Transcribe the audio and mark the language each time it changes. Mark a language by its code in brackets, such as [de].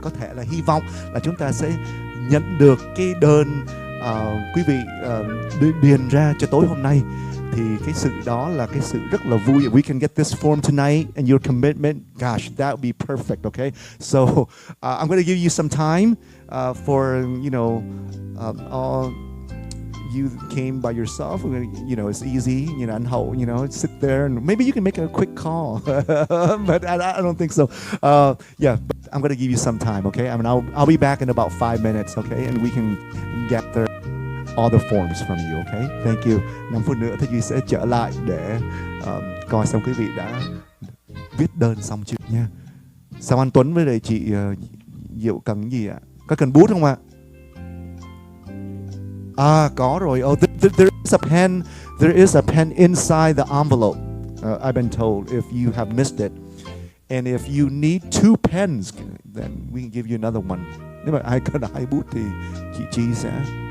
[vi] Có thể là hy vọng là chúng ta sẽ nhận được cái đơn quý vị điền ra cho tối hôm nay. Thì cái sự đó là cái sự rất là vui. [en] If we can get this form tonight and your commitment, gosh, that would be perfect. Okay, so I'm going to give you some time for all. You came by yourself, it's easy, and how, sit there and maybe you can make a quick call, but I don't think so. I'm gonna give you some time, okay? I mean, I'll be back in about 5 minutes, okay? And we can gather all the forms from you, okay? Thank you. [vi] 5 phút nữa thì Duy sẽ trở lại để coi xem quý vị đã viết đơn xong chưa nha. Sao anh Tuấn với lại chị Diệu cần gì ạ? Có cần bút không ạ? À, có rồi. [en] Oh, there is a pen. There is a pen inside the envelope. I've been told if you have missed it. And if you need 2 pens, then we can give you another one. [vi] Nếu mà ai cần 2 bút thì chị Chi sẽ.